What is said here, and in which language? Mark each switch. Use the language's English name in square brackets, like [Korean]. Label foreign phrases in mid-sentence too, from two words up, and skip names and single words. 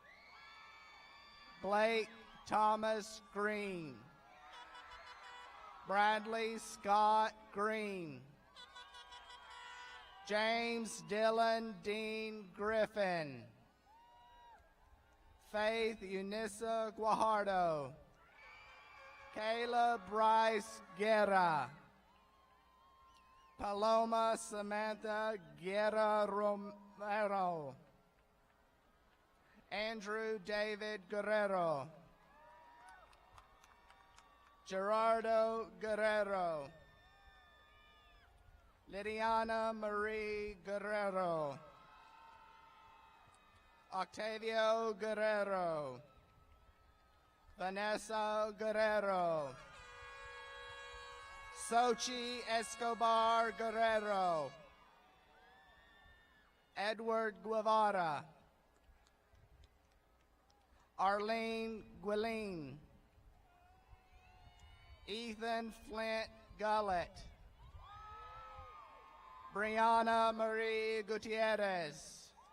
[English] Blake Thomas Green. Bradley Scott Green. James Dylan Dean Griffin. Faith Eunice Guajardo. Kayla Bryce Guerra. Paloma Samantha Guerra Romero. Andrew David Guerrero. Gerardo Guerrero. Lidiana Marie Guerrero. Octavio Guerrero. Vanessa Guerrero. Sochi Escobar Guerrero. Edward Guevara. Arlene Guilin. Ethan Flint Gullett. Brianna Marie Gutierrez.